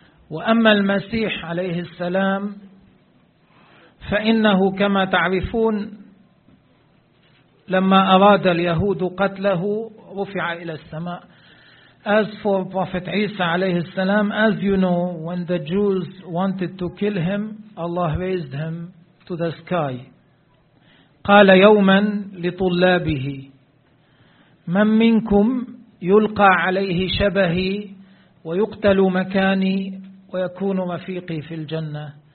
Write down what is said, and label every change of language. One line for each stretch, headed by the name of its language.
Arabic: وأما المسيح عليه السلام فإنه كما تعرفون لما أراد اليهود قتله رفع إلى السماء.
English: As for Prophet Isa alayhi salam, as you know, when the Jews wanted to kill him, Allah raised him to the sky.
Arabic: قال يوما لطلابه من منكم يلقى عليه شبهي ويقتل مكاني ويكون رفيقي في الجنة.